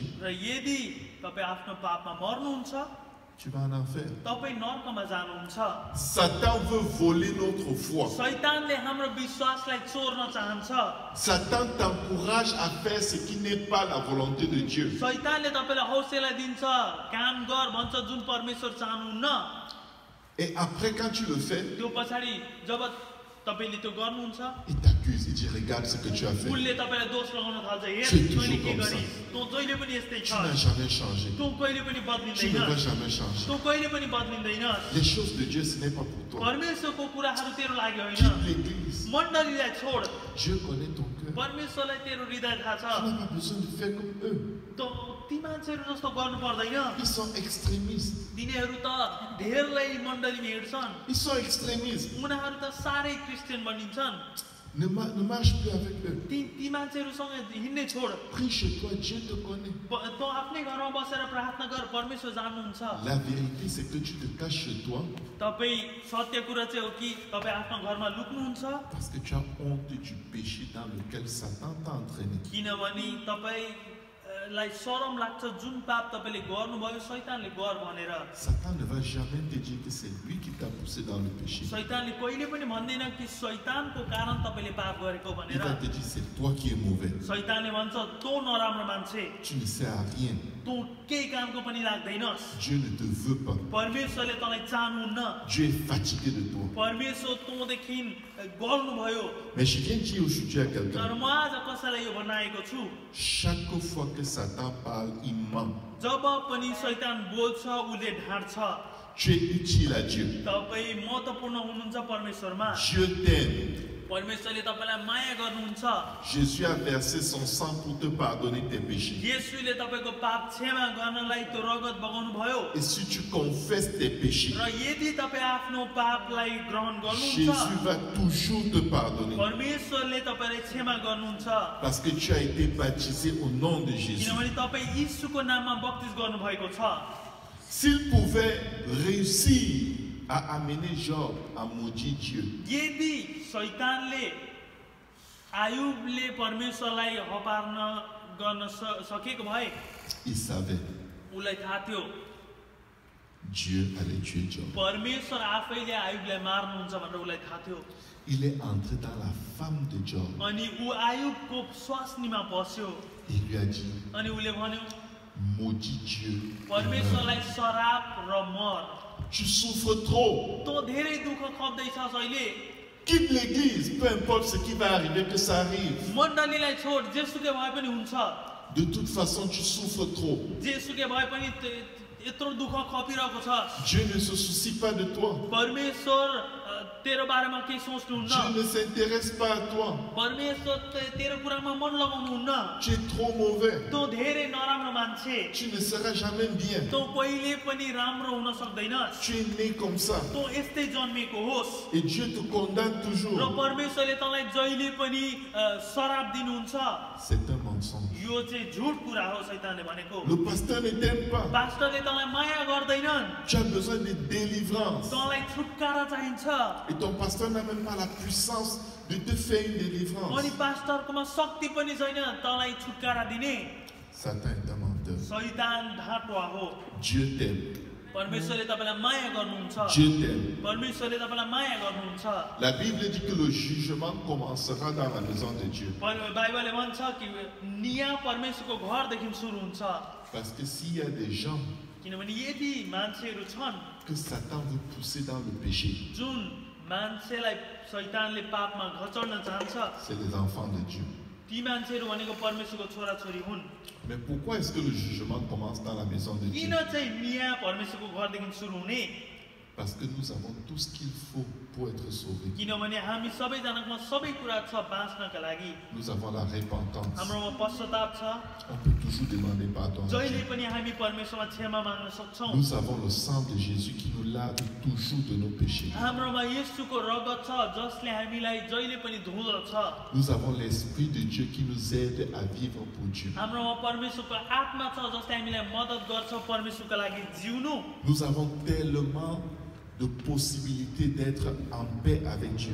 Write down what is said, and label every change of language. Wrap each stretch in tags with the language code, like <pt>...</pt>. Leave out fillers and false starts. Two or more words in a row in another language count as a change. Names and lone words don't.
<ne>र यदि तपाईँ आफ्नो पापमा मर्नुहुन्छ,</ne> <fr>tu vas en enfer.</fr> <ne>तपाईँ नर्कमा जानुहुन्छ।</ne> <fr>Satan veut voler notre foi.</fr> <ne>शैतानले हाम्रो विश्वासलाई चोर्न चाहन्छ।</ne> <fr>Satan t'encourage à faire ce qui n'est pas la volonté de Dieu.</fr> <ne>शैतानले तपाईलाई हौसला दिन्छ, काम गर भन्छ जुन परमेश्वर चाहनुहुन्न।</ne> <fr>Et après, quand tu le fais,</fr> <ne>त्यो पछाडि जब तपाईले त्यो गर्नुहुन्छ,</ne> <fr>il t'accuse. Il dit, regarde ce que tu as fait.</fr> <ne>उसले तपाईलाई दोष लगाउन थाल्छ, हेर</ne> <fr>C'est</fr> <ne>तैँले</ne> <fr>toujours</fr> <ne>के</ne> <fr>comme</fr> <ne>गरी, तँ जहिले पनि यस्तै</ne> <fr>Tu</fr> <ne>छ,</ne> <fr>n'as jamais changé.</fr> <ne>तँ कहिले पनि</ne> <fr>Tu</fr> <ne>बदलिँदैन,</ne> <fr>ne vas jamais changer.</fr> <ne>तँ कहिले पनि बदलिँदैन।</ne> <fr>Les choses de Dieu, ce n'est pas pour toi.</fr> <ne>परमेश्वरको कुराहरू तेरो लागि होइन,</ne> <fr>Quitte l'église.</fr> <ne>मण्डलीलाई छोड,</ne> <fr>Dieu connaît ton cœur.</fr> <ne>परमेश्वरलाई तेरो हृदय थाहा छ।</ne> <fr>Tu n'as pas besoin de faire comme eux.</fr> <ne>ती मान्छेहरू जस्तो गर्नु पर्दैन।</ne> <fr>Ils sont extrémistes.</fr> <ne>तिनीहरू त धेरैलाई मण्डलीमा हिँड्छन्,</ne> <fr>Ils sont extrémistes.</fr> <ne>उनीहरू त साह्रै क्रिस्चियन बनिन्छन्।</ne> <fr>Ne marche plus avec eux.</fr> <ne>ती मान्छेहरूसँग हिँड्ने छोड,</ne> <fr>Prie chez toi, Dieu te connaît.</fr> <ne>तँ आफ्नै घरमा बसेर प्रार्थना गर, परमेश्वर जान्नुहुन्छ।</ne> <fr>La vérité, c'est que tu te caches chez toi</fr> <ne>तपाईँ सत्य कुरा चाहिँ हो कि तपाईँ आफ्नो घरमा लुक्नुहुन्छ,</ne> <fr>parce que tu as honte du péché dans lequel Satan t'a entraîné.</fr> <ne>किनभने तपाईँलाई शरम लाग्छ जुन पाप तपाईँले गर्नुभयो शैतानले गर भनेर।</ne> <fr>Satan ne va jamais te dire que c'est lui qui t'a poussé dans le péché.</fr> <ne>शैतानले कहिले पनि भन्दैन कि शैतानको कारण तपाईँले पाप गरेको</ne> <fr>Il</fr> <ne>भनेर।</ne> <fr>va te dire c'est toi qui es mauvais.</fr> <ne>शैतानले भन्छ तँ नराम्रो मान्छे,</ne> <fr>Tu ne sers à rien.</fr> <ne>तँ केही कामको पनि लाग्दैनस्,</ne> <fr>Dieu ne te veut pas.</fr> <ne>परमेश्वरले तँलाई चाहनुहुन्न,</ne> <fr>Dieu est fatigué de toi.</fr> <ne>परमेश्वर तँदेखि गल्नुभयो।</ne> <fr>Mais je viens dire aujourd'hui à</fr> <ne>तर</ne> <fr>quelqu'un,</fr> <ne>म आज कसैलाई यो भन्न आएको छु,</ne> <fr>chaque fois que Satan parle, il ment.</fr> <ne>जब पनि शैतान बोल्छ उसले ढाँट्छ।</ne> <fr>Tu es utile à Dieu.</fr> <ne>तपाईँ महत्त्वपूर्ण हुनुहुन्छ परमेश्वरमा,</ne> <fr>Dieu t'aime.</fr> <ne>परमेश्वरले तपाईलाई माया गर्नुहुन्छ</ne> <fr>Jésus a versé son sang pour te pardonner tes péchés.</fr> <ne>येशूले तपाईको पाप क्षमा गर्नलाई त्यो रगत बगाउनु भयो</ne> <fr>Et si tu confesses tes péchés,</fr> <ne>र यदि तपाई आफ्नो पापलाई ग्रहण गर्नुहुन्छ</ne> <fr>Jésus va toujours te pardonner.</fr> <ne>परमेश्वरले तपाईलाई क्षमा गर्नुहुन्छ</ne> <fr>Parce que tu as été baptisé au nom de Jésus.</fr> <ne>किनभने तपाई येशूको नाममा बप्तिस गर्नु भएको छ</ne> <fr>S'il pouvait réussir à amener Job à maudire Dieu,</fr> <ne>यदि शैतानले आयुबले परमेश्वरलाई हपार्न गर्न सकेको भए</ne> <fr>il savait</fr> <ne>उलाई थाहा थियो</ne> <fr>Dieu allait tuer Job.</fr> <ne>परमेश्वर आफैले आयुबलाई मार्नुहुन्छ भनेर उलाई थाहा थियो</ne> <fr>Il est entré dans la femme de Job</fr> <ne>अनि ऊ आयुबको स्वास्नीमा पस्यो</ne> <fr>et il lui a dit,</fr> <ne>अनि उसले भन्यो</ne> <fr>maudit Dieu.</fr> <ne>परमेश्वरलाई शराब र मर</ne> <fr>Tu souffres trop.</fr> <ne>तँ धेरै दुःख खप्दैछस् अहिले</ne> <fr>Quitte l'église, peu importe ce qui va arriver, que ça arrive.</fr> <ne>मण्डलीलाई छोड जेसुकै भए पनि हुन्छ</ne> <fr>De toute façon, tu souffres trop.</fr> <ne>जेसुकै भए पनि यत्रो दुःख खपिरहेको छ</ne> <fr>Dieu ne se soucie pas de toi.</fr> <ne>परमेश्वर तेरो बारेमा केही सोच्नुहुन्न</ne> <fr>Dieu ne s'intéresse pas à toi.</fr> <ne>परमेश्वर तेरो कुरामा मन लगाउनुहुन्न</ne> <fr>Tu es trop mauvais.</fr> <ne>तँ धेरै नराम्रो मान्छे</ne> <fr>Tu ne seras jamais bien.</fr> <ne>तँ कहिले पनि राम्रो हुन सक्दैनस्</ne> <fr>Tu es né comme ça.</fr> <ne>तँ यस्तै जन्मेको होस्</ne> <fr>Et Dieu te condamne</fr> <ne>र</ne> <fr>toujours.</fr> <ne>परमेश्वरले तँलाई जहिले पनि शराब दिनुहुन्छ</ne> <fr>C'est un mensonge.</fr> <ne>यो चाहिँ झुट कुरा हो शैतानले भनेको</ne> <fr>Le pasteur ne t'aime pas.</fr> <ne>पास्टरले तँलाई माया गर्दैनन्</ne> <fr>Tu as besoin de délivrance.</fr> <ne>तँलाई छुटकारा चाहिन्छ</ne> <fr>Et ton pasteur n'a même pas la puissance de te faire une délivrance.</fr> <ne>अनि पास्टरकोमा शक्ति पनि छैन तँलाई छुटकारा दिने</ne> <fr>Satan est un menteur.</fr> <ne>शैतान ढाँटुवा हो</ne> <fr>Dieu t'aime.</fr> <ne>परमेश्वरले तपाईलाई माया गर्नुहुन्छ</ne> <fr>Dieu t'aime.</fr> <ne>परमेश्वरले तपाईलाई माया गर्नुहुन्छ</ne> <fr>La Bible dit que le jugement commencera dans la maison de Dieu.</fr> <ne>बाइबलले भन्छ कि न्याय परमेश्वरको घरदेखि सुरु हुन्छ</ne> <fr>Parce que s'il y a des gens</fr> <ne>किनभने यदि मान्छेहरू छन्</ne> <fr>que Satan veut pousser dans le péché,</fr> <ne>जुन मान्छेलाई शैतानले पापमा घचाउन चाहन्छ</ne> <fr>c'est les enfants de Dieu.</fr> <ne>ती मान्छेहरू भनेको परमेश्वरको छोराछोरी हुन्</ne> <fr>Mais pourquoi est-ce que le jugement commence dans la maison de Dieu?</fr> <ne>किन चाहिँ न्याय परमेश्वरको घरदेखि सुरु हुने</ne> <fr>Parce que nous avons tout ce qu'il faut pour être sauvés.</fr> <ne>किनभने हामी सबैजनाकोमा सबै कुरा छ बाँच्नका लागि</ne> <fr>Nous avons la repentance.</fr> <ne>हाम्रोमा पश्चाताप छ</ne> <fr>On peut toujours demander pardon à</fr> <ne>जहिले</ne> <fr>Dieu.</fr> <ne>पनि हामी परमेश्वरमा क्षमा माग्न सक्छौँ</ne> <fr>Nous avons le sang de Jésus qui nous lave toujours de nos péchés.</fr> <ne>हाम्रोमा येशूको रगत छ जसले हामीलाई जहिले पनि धुँदछ</ne> <fr>Nous avons l'Esprit de Dieu qui nous aide à vivre pour Dieu.</fr> <ne>हाम्रोमा परमेश्वरको आत्मा छ जसले हामीलाई मद्दत गर्छ परमेश्वरको लागि जिउनु</ne> <fr>Nous avons tellement de possibilités d'être en paix avec Dieu.</fr>